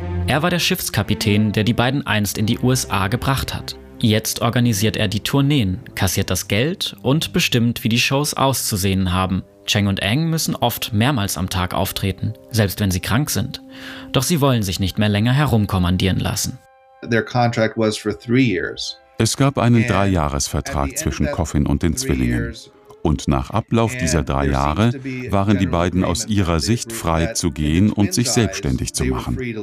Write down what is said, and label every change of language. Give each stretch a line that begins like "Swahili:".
German: Er war der Schiffskapitän, der die beiden einst in die USA gebracht hat. Jetzt organisiert er die Tourneen, kassiert das Geld und bestimmt, wie die Shows auszusehen haben. Cheng und Eng müssen oft mehrmals am Tag auftreten, selbst wenn sie krank sind. Doch sie wollen sich nicht mehr länger herumkommandieren lassen.
English: Their contract was for 3 years.
German: Es gab einen 3-Jahres-Vertrag zwischen Coffin und den Zwillingen. Und nach Ablauf dieser 3 Jahre waren die beiden aus ihrer Sicht frei zu gehen und sich selbstständig zu machen.